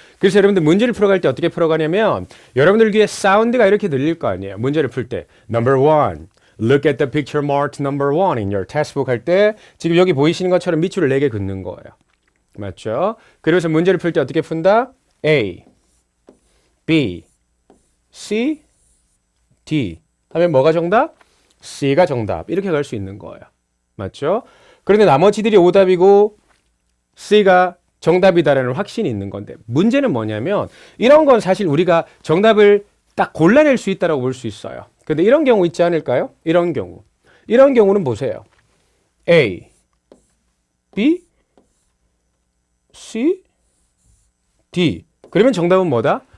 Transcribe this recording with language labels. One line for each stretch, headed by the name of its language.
Korean: 그래서 여러분들 문제를 풀어갈 때 어떻게 풀어가냐면 여러분들 귀에 사운드가 이렇게 들릴 거 아니에요. 문제를 풀 때.
English: Number one. Look at the picture marked number one in your textbook
Korean: 할 때 지금 여기 보이시는 것처럼 밑줄을 4개 긋는 거예요. 맞죠? 그래서 문제를 풀 때 어떻게 푼다? A, B, C, D 하면 뭐가 정답? C가 정답. 이렇게 갈 수 있는 거예요. 맞죠? 그런데 나머지들이 오답이고 C가 정답이다라는 확신이 있는 건데 문제는 뭐냐면 이런 건 사실 우리가 정답을 딱 골라낼 수 있다고 볼 수 있어요. 근데 이런 경우 있지 않을까요? 이런 경우는 보세요. A, B, C, D. 그러면 정답은 뭐다?